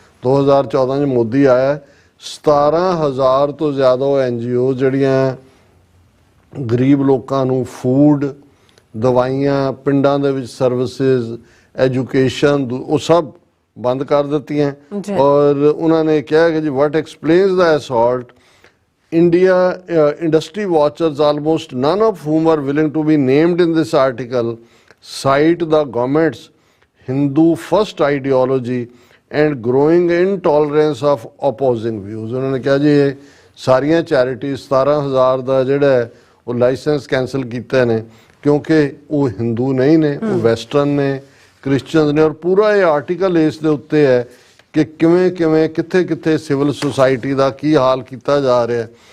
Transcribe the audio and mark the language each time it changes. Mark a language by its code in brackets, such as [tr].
[pa] 2014 ਚ ਮੋਦੀ ਆਇਆ, 17,000 ਤੋਂ ਜ਼ਿਆਦਾ NGO ਜਿਹੜੀਆਂ ਗਰੀਬ ਲੋਕਾਂ ਨੂੰ ਫੂਡ, ਦਵਾਈਆਂ, ਪਿੰਡਾਂ ਦੇ ਵਿੱਚ ਸਰਵਿਸਿਜ਼, ਐਜੂਕੇਸ਼ਨ, ਉਹ ਸਭ ਬੰਦ ਕਰ ਦਿੱਤੀਆਂ। ਔਰ ਉਹਨਾਂ ਨੇ ਕਿਹਾ ਕਿ ਜੀ [en] what explains the assault? India industry watchers, almost none of whom are willing to be named in this article, cite the government's Hindu first ideology and growing intolerance of opposing views। [pa] ਉਹਨਾਂ ਨੇ ਕਿਹਾ ਜੀ ਇਹ ਸਾਰੀਆਂ charity 17,000 ਦਾ ਜਿਹੜਾ ਉਹ licence cancel ਕੀਤੇ ਨੇ ਕਿਉਂਕਿ ਉਹ ਹਿੰਦੂ ਨਹੀਂ ਨੇ, ਉਹ ਵੈਸਟਰਨ ਨੇ, ਕ੍ਰਿਸਚੀਅਨਸ ਨੇ। ਔਰ ਪੂਰਾ ਇਹ ਆਰਟੀਕਲ ਇਸ ਦੇ ਉੱਤੇ ਹੈ ਕਿ ਕਿਵੇਂ ਕਿਵੇਂ ਕਿੱਥੇ ਕਿੱਥੇ ਸਿਵਲ ਸੁਸਾਇਟੀ ਦਾ ਕੀ ਹਾਲ ਕੀਤਾ ਜਾ ਰਿਹਾ।